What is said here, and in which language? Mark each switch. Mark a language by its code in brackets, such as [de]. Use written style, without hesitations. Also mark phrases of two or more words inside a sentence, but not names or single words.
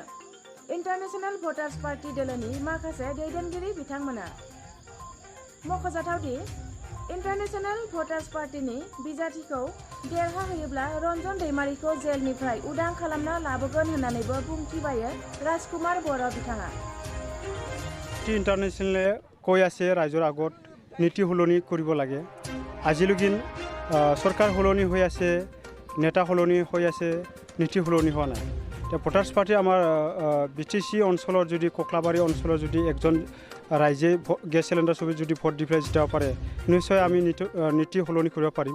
[brx] इन्टारनेशनेल भटार्स पार्टी दोलोनि माखासे दैदेनगिरि बिथांमोना। मख'जाथावदि इन्टारनेशनेल भटार्स पार्टीनि बिजाथिखौ देरहाहोयोब्ला रन्जन दैमारिखौ जेलनिफ्राय उदां खालामना लाबोगोन होननानैबो बुंथिबायो राजकुमार बर' बिथाङा। [as] ইণ্টাৰনেশ্যনেলে কৈ আছে ৰাইজৰ আগত নীতি সলনি কৰিব লাগে। আজিলৈকে চৰকাৰ সলনি হৈ আছে, নেতা সলনি হৈ আছে, নীতি সলনি হোৱা নাই। এতিয়া ভটাৰ্ছ পাৰ্টি আমাৰ BTC অঞ্চলৰ যদি কক্লাবাৰী অঞ্চলৰ যদি একজন ৰাইজে গেছ চিলিণ্ডাৰ ছবি যদি ভোট দি পেলাই জিতাব পাৰে, নিশ্চয় আমি নীতি সলনি কৰিব পাৰিম।